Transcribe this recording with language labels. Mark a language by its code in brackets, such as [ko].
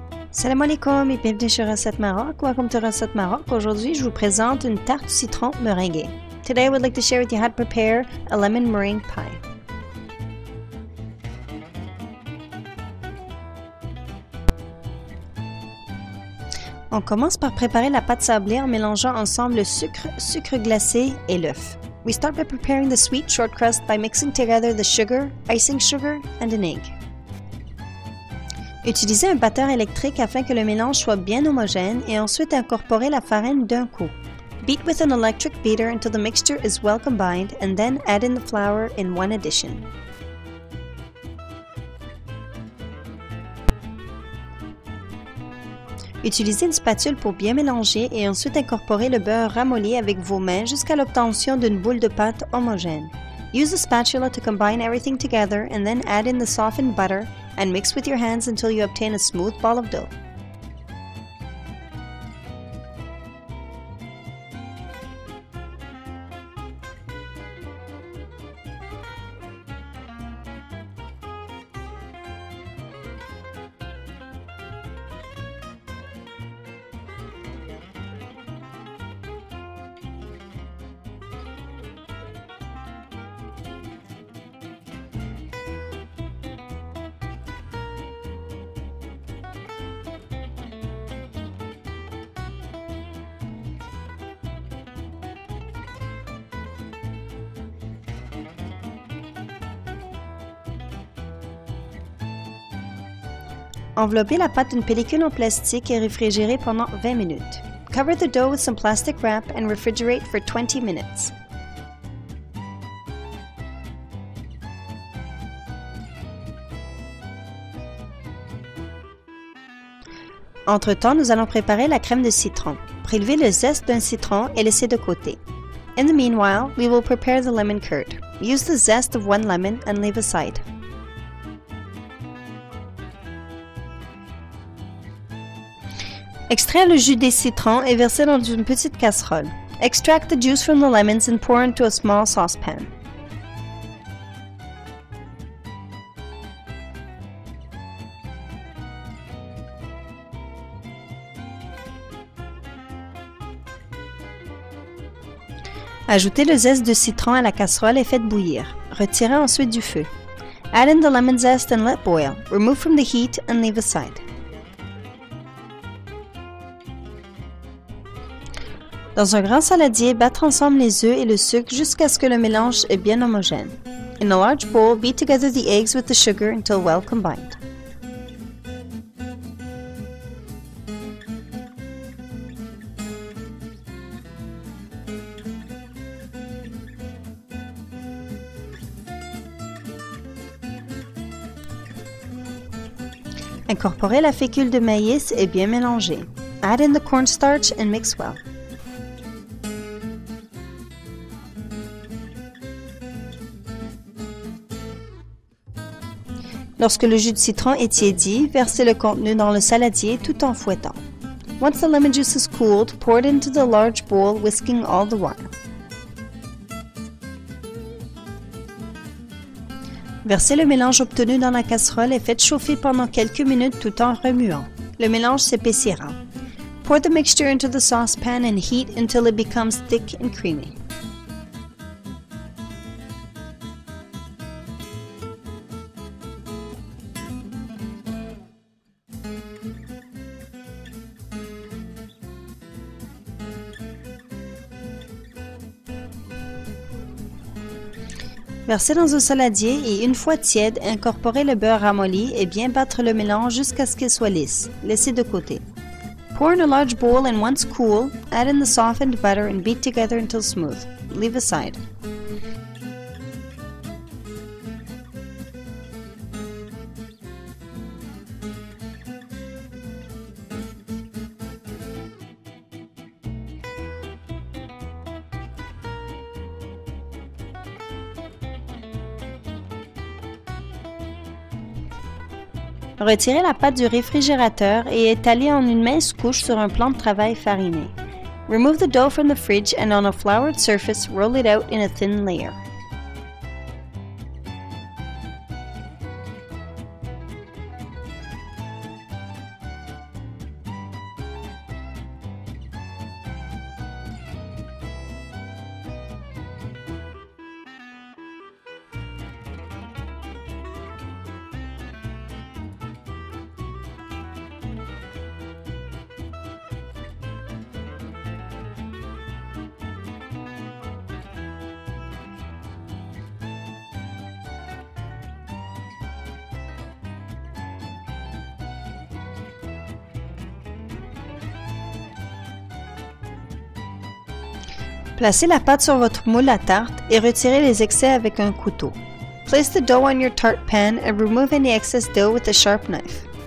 [fr] Salam alaikum et bienvenue sur Recette Maroc. [en] Welcome to Recette Maroc. [fr] Aujourd'hui, je vous présente une tarte au citron meringuée. [en] Today, I would like to share with you how to prepare a lemon meringue pie. [fr] On commence par préparer la pâte sablée en mélangeant ensemble le sucre, sucre glacé et l'œuf. [en] We start by preparing the sweet short crust by mixing together the sugar, icing sugar, and an egg. [fr] Utilisez un batteur électrique afin que le mélange soit bien homogène et ensuite incorporez la farine d'un coup. [en] Beat with an electric beater until the mixture is well combined and then add in the flour in one addition. [fr] Utilisez une spatule pour bien mélanger et ensuite incorporez le beurre ramolli avec vos mains jusqu'à l'obtention d'une boule de pâte homogène. [en] Use a spatula to combine everything together and then add in the softened butter and mix with your hands until you obtain a smooth ball of dough. [fr] Enveloppez la pâte d'une pellicule en plastique et réfrigérez pendant 20 minutes. [en] Cover the dough with some plastic wrap and refrigerate for 20 minutes. [fr] Entre-temps, nous allons préparer la crème de citron. Prélevez le zeste d'un citron et laissez de côté. [en] In the meanwhile, we will prepare the lemon curd. Use the zest of one lemon and leave aside. [fr] Extraire le jus des citrons et verser dans une petite casserole. [en] Extract the juice from the lemons and pour into a small saucepan. [fr] Ajoutez le zeste de citron à la casserole et faites bouillir. Retirez ensuite du feu. [en] Add in the lemon zest and let boil. Remove from the heat and leave aside. [fr] Dans un grand saladier, battre ensemble les œufs et le sucre jusqu'à ce que le mélange est bien homogène. [en] In a large bowl, beat together the eggs with the sugar until well combined. [fr] Incorporez la fécule de maïs et bien mélanger. [en] Add in the cornstarch and mix well. [fr] Lorsque le jus de citron est tiédi, versez le contenu dans le saladier tout en fouettant. [en] Once the lemon juice is cooled, pour it into the large bowl, whisking all the while. [fr] Versez le mélange obtenu dans la casserole et faites chauffer pendant quelques minutes tout en remuant. Le mélange s'épaissira. [en] Pour the mixture into the saucepan and heat until it becomes thick and creamy. [fr] Versez dans un saladier et une fois tiède, incorporez le beurre ramolli et bien battre le mélange jusqu'à ce qu'il soit lisse. Laissez de côté. [en] Pour in a large bowl and once cool, add in the softened butter and beat together until smooth. Leave aside. [fr] Retirez la pâte du réfrigérateur et étalez en une mince couche sur un plan de travail fariné. [en] Remove the dough from the fridge and on a floured surface, roll it out in a thin layer. [fr] Placez la pâte sur votre moule à tarte et retirez les excès avec un couteau. [en] Place the dough on your tart pan and remove any excess dough with a sharp knife.